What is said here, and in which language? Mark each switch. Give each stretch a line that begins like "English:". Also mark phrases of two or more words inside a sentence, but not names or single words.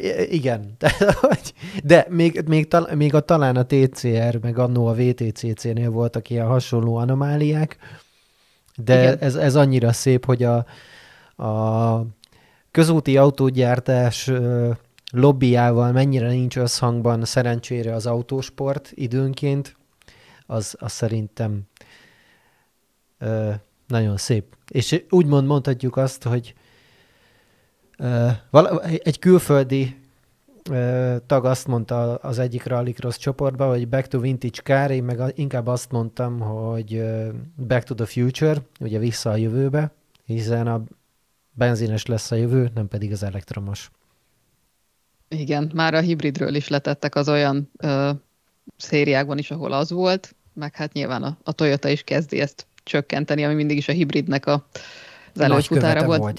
Hungarian: Igen, de még talán a TCR, meg annó a VTCC-nél voltak ilyen hasonló anomáliák, de ez annyira szép, hogy a közúti autógyártás lobbyjával mennyire nincs összhangban szerencsére az autósport időnként, az szerintem nagyon szép. És úgymond mondhatjuk azt, hogy egy külföldi tag azt mondta az egyik Rallycross csoportban, hogy
English: back to vintage car,
Hungarian: én meg inkább azt mondtam, hogy
English: back to the future,
Hungarian: ugye vissza a jövőbe, hiszen a benzines lesz a jövő, nem pedig az elektromos. Igen, már a hibridről is letettek az olyan szériákban is, ahol az volt, meg hát nyilván a Toyota is kezdi ezt csökkenteni, ami mindig is a hibridnek az előfutára volt.